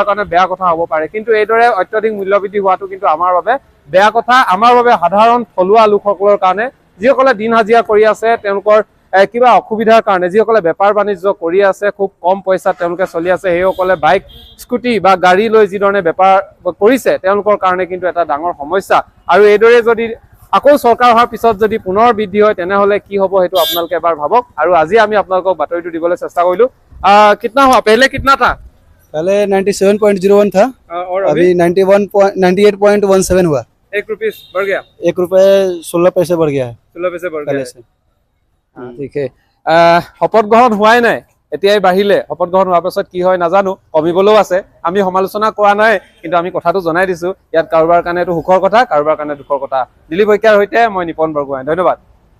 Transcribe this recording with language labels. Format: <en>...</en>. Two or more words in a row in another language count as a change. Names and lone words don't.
<as>কাৰণে বেয়া কথা হ'ব পাৰে কিন্তু এইদৰে অত্যাধিক মূল্য বৃদ্ধি হোৱাটো কিন্তু আমাৰ বাবে বেয়া কথা আমাৰ বাবে সাধাৰণ থলুৱা লোকসকলৰ কাৰণে যিসকলে দিন হাজিৰা কৰি আছে তেওঁলোকৰ কিবা অসুবিধাৰ কাৰণে যিসকলে বেপাৰ বাণিজ্য কৰি আছে খুব কম পইচাত তেওঁলোকে চলি আছে সেইসকলে বাইক স্কুটি বা গাড়ী লৈ যিধৰণে বেপাৰ কৰিছে তেওঁলোকৰ কাৰণে কিন্তু এটা ডাঙৰ সমস্যা আৰু এইদৰে যদি আকৌ চৰকাৰ হোৱাৰ পিছত যদি পুনৰ বৃদ্ধি হয় তেনেহ'লে কি হ'ব সেইটো আপোনালোকে এবাৰ ভাবক আৰু আজি আমি আপোনালোকক বাতৰিটো দিবলৈ চেষ্টা কৰিলো</as> <hi>कितना हुआ पहले कितना था पहले 97.01 था और अभी 98.17 हुआ 1 रुपीस बढ़ गया 1 रुपए 16 पैसे बढ़ गया है 16 पैसे बढ़ पहले गया से ठीक है</hi> <as>শপত গ্ৰহণ হোৱাই নাই এতিয়াই বাঢ়িলে শপত গ্ৰহণ হোৱাৰ পাছত কি হয় নাজানো কমিবলৈও আছে আমি সমালোচনা কৰা নাই কিন্তু আমি কথাটো জনাই দিছো ইয়াত কাৰোবাৰ কাৰণে এইটো সুখৰ কথা কাৰোবাৰ কাৰণে দুখৰ কথা দিলীপ শইকীয়াৰ সৈতে মই নিপন বৰগোহাঁই ধন্যবাদ</as>